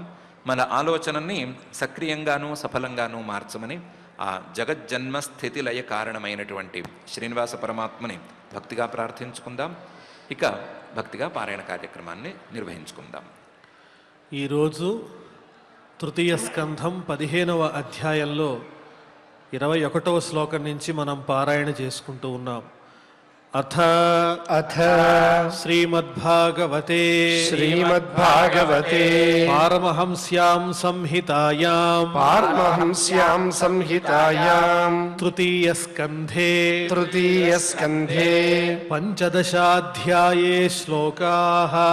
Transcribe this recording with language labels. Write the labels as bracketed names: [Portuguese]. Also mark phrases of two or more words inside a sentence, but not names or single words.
[Telugu] మన ఆలోచనని సక్రియంగానూ సఫలంగానూ మార్చమని ఆ జగజ్జన్మ స్థితి లయ కారణమైనటువంటి శ్రీనివాస పరమాత్మని భక్తిగా ప్రార్థించుకుందాం. ఇక భక్తిగా పారాయణ కార్యక్రమాన్ని నిర్వహించుకుందాం. ఈరోజు తృతీయ స్కంధం 15వ అధ్యాయంలో 21వ శ్లోకం నుంచి మనం పారాయణ చేసుకుంటూ ఉన్నాం. [Sanskrit] अथ अथ श्रीमद्भागवते श्रीमद्भागवते पारमहंस्यां संहितायां पारमहंस्यां संहितायां तृतीयस्कन्धे तृतीयस्कन्धे पञ्चदशाध्याये श्लोकाः